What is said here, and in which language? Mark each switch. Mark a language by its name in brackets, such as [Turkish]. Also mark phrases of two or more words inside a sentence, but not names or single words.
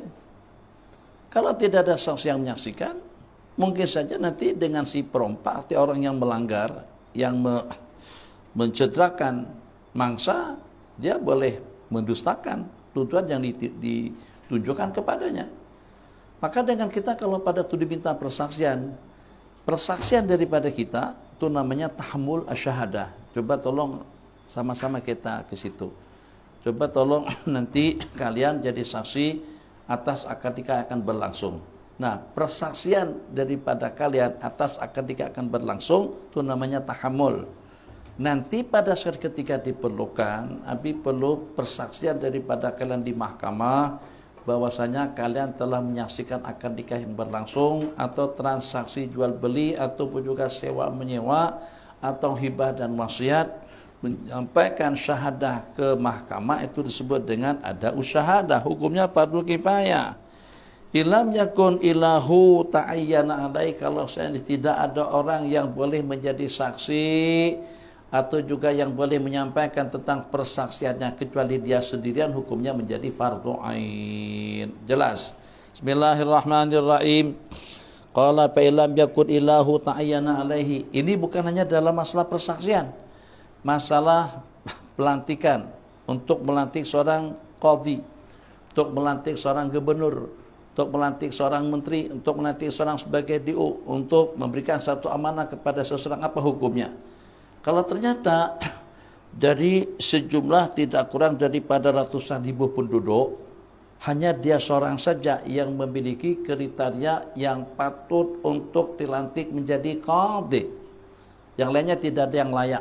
[Indonesian] Kalau tidak ada saksi yang menyaksikan, mungkin saja nanti dengan si perompak, arti orang yang melanggar, yang mencederakan mangsa, dia boleh mendustakan tuduhan yang ditunjukkan kepadanya. Maka dengan kita kalau pada tuduh minta persaksian daripada kita, itu namanya [Arabic] تحمل الشهادة. [Indonesian] Coba tolong sama-sama kita ke situ. Coba tolong nanti kalian jadi saksi atas akad nikah akan berlangsung. Nah, persaksian daripada kalian atas akad nikah akan berlangsung itu namanya tahammul. Nanti pada saat ketika diperlukan, Abi perlu persaksian daripada kalian di mahkamah bahwasanya kalian telah menyaksikan akad nikah yang berlangsung atau transaksi jual beli ataupun juga sewa menyewa atau hibah dan wasiat. Menyampaikan syahadah ke mahkamah itu disebut dengan [Arabic] أداء الشهادة, [Indonesian] hukumnya fardu kifayah. [Arabic] إن لم يكن إلا هو تعين عليه, [Indonesian] kalau saya tidak ada orang yang boleh menjadi saksi atau juga yang boleh menyampaikan tentang persaksiannya kecuali dia sendirian, hukumnya menjadi fardu ain. Jelas. Bismillahirrahmanirrahim. [Arabic] قال فإن لم يكن إلا هو تعين عليه. [Indonesian] Ini bukan hanya dalam masalah persaksian, masalah pelantikan, untuk melantik seorang qadhi, untuk melantik seorang gubernur, untuk melantik seorang menteri, untuk melantik seorang sebagai DO, untuk memberikan satu amanah kepada seseorang, apa hukumnya? Kalau ternyata dari sejumlah tidak kurang daripada ratusan ribu penduduk, hanya dia seorang saja yang memiliki kriteria yang patut untuk dilantik menjadi qadhi, yang lainnya tidak ada yang layak.